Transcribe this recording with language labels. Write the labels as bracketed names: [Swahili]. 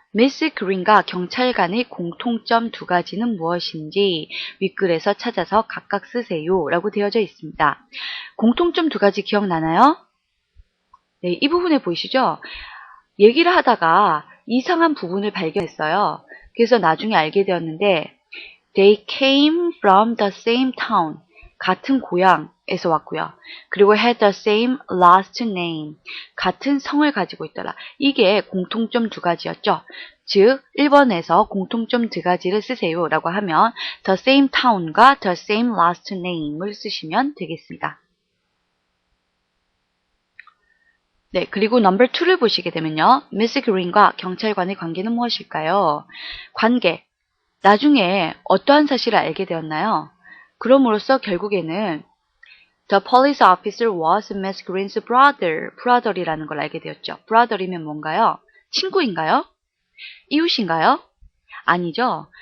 [Korean] 미스 그린과 경찰관의 공통점 두 가지는 무엇인지 윗글에서 찾아서 각각 쓰세요 라고 되어져 있습니다. 공통점 두 가지 기억나나요? 네, 이 부분에 보이시죠? 얘기를 하다가 이상한 부분을 발견했어요. 그래서 나중에 알게 되었는데 [English] They came from the same town. [Korean] 같은 고향에서 왔고요. 그리고 [English] had the same last name. [Korean] 같은 성을 가지고 있더라. 이게 공통점 두 가지였죠. 즉 1번에서 공통점 두 가지를 쓰세요 라고 하면 [English] the same town [Korean] 과 [English] the same last name [Korean] 을 쓰시면 되겠습니다. 네, 그리고 넘버 2를 보시게 되면요. 미스 그린과 경찰관의 관계는 무엇일까요? 관계. 나중에 어떠한 사실을 알게 되었나요? 그럼으로써 결국에는 [English] The police officer was Miss Green's brother. [Korean] brother이라는 걸 알게 되었죠. brother이면 뭔가요? 친구인가요? 이웃인가요? 아니죠.